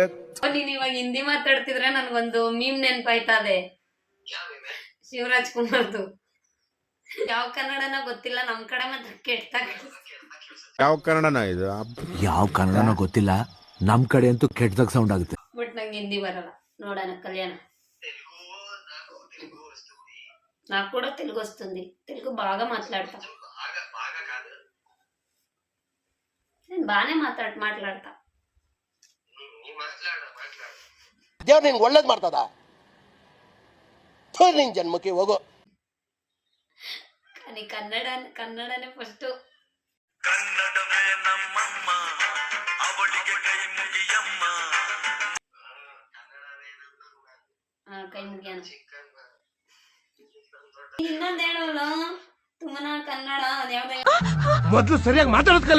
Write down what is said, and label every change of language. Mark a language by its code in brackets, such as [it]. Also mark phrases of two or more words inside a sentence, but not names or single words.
[kn] ನೀನ್ ಇವಾಗ ಹಿಂದಿ ಮಾತಾಡ್ತಿದ್ರೆ ನನ್ಗೊಂದು ಮೀಮ್ ನೆನ್ಪಾಯ್ತದೆ, ಶಿವರಾಜ್ ಕುಮಾರ್ದು. ಯಾವ ಕನ್ನಡನ ಗೊತ್ತಿಲ್ಲ, ನಮ್ ಕಡೆ ಮಾತ್ರ ಕೆಟ್ಟ. ಯಾವ ಕನ್ನಡನ ಇದು? ಯಾವ ಕನ್ನಡನೋ ಗೊತ್ತಿಲ್ಲ, ನಮ್ ಕಡೆ ಅಂತೂ ಕೆಟ್ಟದಾಗ ಸೌಂಡ್ ಆಗುತ್ತೆ. ಬಟ್ ನಂಗೆ ಹಿಂದಿ ಬರಲ್ಲ. [te] ನೋಡೋಣ కళ్యాణ నాకు కూడా తెలుగు వస్తుంది తెలుగు బాగా మాట్లాడతా నేను బాగానే మాట్లాడతా [kn] ದೇವ್ರು ನಿನ್ಗೆ ಒಳ್ಳೇದು ಮಾಡ್ತದ ನಿನ್ ಜನ್ಮಕ್ಕೆ ಹೋಗೋ [te] కానీ కన్నడనే ఫస్ట్ [kn] ಕನ್ನಡವೇ ನಮ್ಮಮ್ಮ ಅವಳಿಗೆ ಕೈ ಮುಗಿಯಮ್ಮ ಕೈ ಮುಗಿಯೋಣ ಇನ್ನೊಂದು ಹೇಳೋಲ್ಲ ತುಮನ ಕನ್ನಡ ಯಾವ್ದೋ ಮೊದ್ಲು ಸರಿಯಾಗಿ ಮಾತಾಡೋದ್ ಕಲಿ